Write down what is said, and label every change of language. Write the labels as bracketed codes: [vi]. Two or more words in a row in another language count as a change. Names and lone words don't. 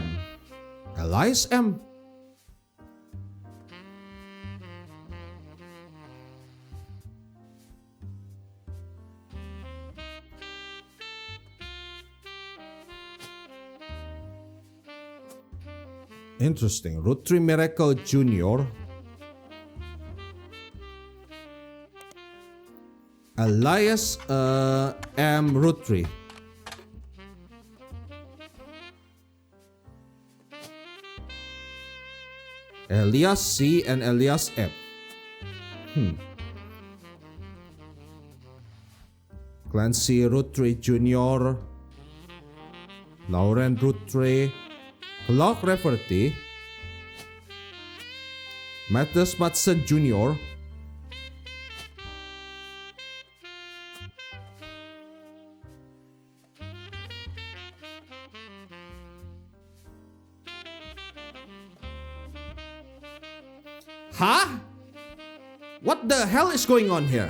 [en] Elias, M. Interesting. Roottrees Miracle Jr. Elias M. Roottrees. Elias C. and Elias F. Clancy Roottrees Jr. Lauren Roottrees. Clark Rafferty, Matthews Matson Jr., Huh? What the hell is going on here?